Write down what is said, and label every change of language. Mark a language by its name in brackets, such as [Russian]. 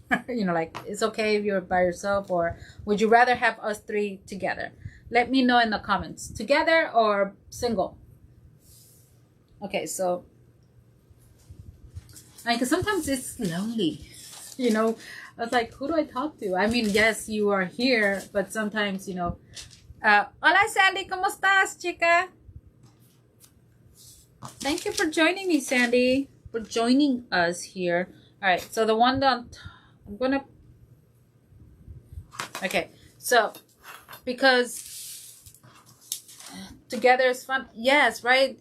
[English] You know, like, it's okay if you're by yourself, or would you rather have us 3 together? Let me know in the comments. Together or single? Okay, so, like, sometimes it's lonely. You know, I was like, who do I talk to? I mean, yes, you are here, but sometimes, you know. [Spanish] Hola, Sandy, ¿cómo estás, chica? [English] Thank you for joining me, Sandy, for joining us here. All right, so the one on top, I'm gonna. Okay, so because together is fun. Yes, right.